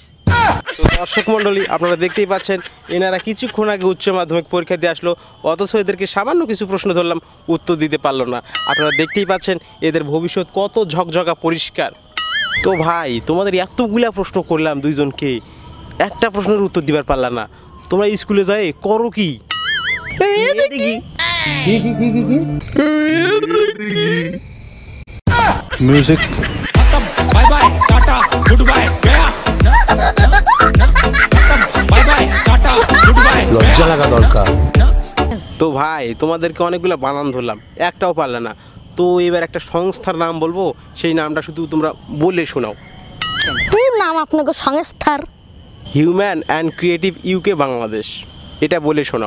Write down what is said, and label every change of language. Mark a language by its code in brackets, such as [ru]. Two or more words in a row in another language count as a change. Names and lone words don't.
[bn] তো দর্শক মণ্ডলী আপনারা দেখতেই পাচ্ছেন এনারা কিছুক্ষণ আগে উচ্চ মাধ্যমিক পরীক্ষা দিয়ে আসলো, অথচ এদেরকে সামান্য কিছু প্রশ্ন ধরলাম উত্তর দিতে পারলো না। আপনারা দেখতেই পাচ্ছেন এদের ভবিষ্যৎ কত ঝকঝকা পরিষ্কার। তো ভাই তোমাদের এতগুলা প্রশ্ন করলাম দুইজনকে, একটা প্রশ্নের উত্তর দিবার পারলা না। তোমরা স্কুলে যাই করো কি? म्यूजिक [en] bye bye tata good bye गया bye bye tata good bye [bn] लज्जा লাগা দরকার। তো ভাই তোমাদেরকে অনেকগুলো বানান ধরলাম, একটাও পারলে না। তো এবার একটা সংস্থার নাম বলবো, সেই নামটা শুধু তোমরা বলে শোনাও। নাম আপনাকে সংস্থার? হিউম্যান অ্যান্ড ক্রিয়েটিভ ইউকে বাংলাদেশ, এটা বলে শোনাও।